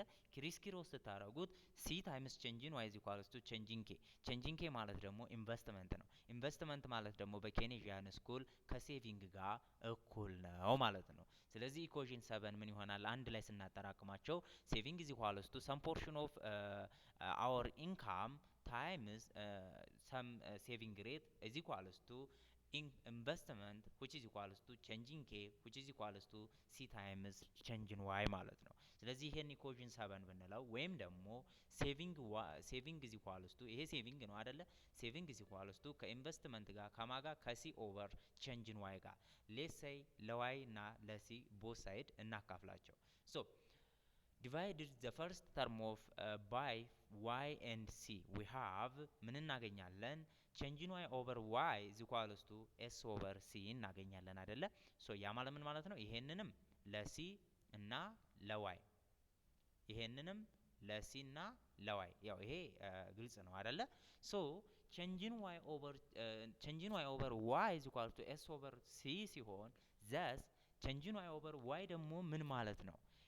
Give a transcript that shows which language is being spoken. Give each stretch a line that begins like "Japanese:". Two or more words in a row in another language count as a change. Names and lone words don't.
Amharic: ክሪስ ስታረጉት
English: c times changing y is equals to changing k። changing k
Amharic: ማለት ደግሞ ኢንቨስትመንት ነው። ኢንቨስትመንት ማለት ደግሞ በኬኔዥያን ስኩል ከሴቪንግ ጋር እኩል ነው ማለት ነው። ስለዚህ ኢኩዌሽን 7 ምን ይሆናል አንድ ላይ ስናጠራቅማቸው
English: saving is equals to some portion of our income times some saving rate is equals to investment which is equals to changing k which is equals to c times changing y
Amharic: ማለት ነው። ስለዚህ ይሄን ኢኩዌሽን 7 ብንለው ወይም ደግሞ
English: saving is equals to
Amharic: ይሄ ሴቪንግ ነው አይደለ?
English: saving is equals to
Amharic: ከኢንቨስትመንት ጋር ከማጋ ከሲ ኦቨር
English: changing y ጋር let's say
Amharic: ለy እና ለሲ
English: both side እናካፍላቸው። so divided the first term of by y and c we have
Amharic: ምን እናገኛለን
English: changing y over y is equals to s over c
Amharic: እናገኛለን አይደለ? ሶ ያ ማለት ምን ማለት ነው? ይሄንንም ለሲ እና ለዋይ ይሄንንም ለሲ እና ለዋይ ያው ይሄ ግልጽ ነው አይደለ?
English: so changing y over y is equals to s over c ሲሆን thus changing y over y
Amharic: ደግሞ ምን ማለት ነው?